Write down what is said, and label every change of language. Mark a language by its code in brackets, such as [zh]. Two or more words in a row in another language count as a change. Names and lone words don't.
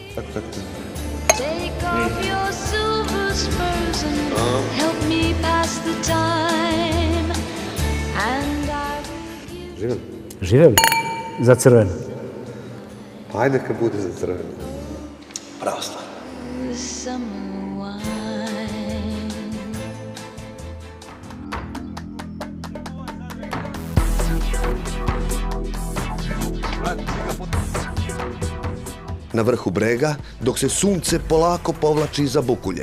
[en] Take off your silver spurs and help me pass the time. And I will give... [sr] Živeli? Za crveno. Ajde neka bude za crveno. Prava stvar. Summer wine. Na vrhu brega, dok se sunce polako povlači iza Bukulje.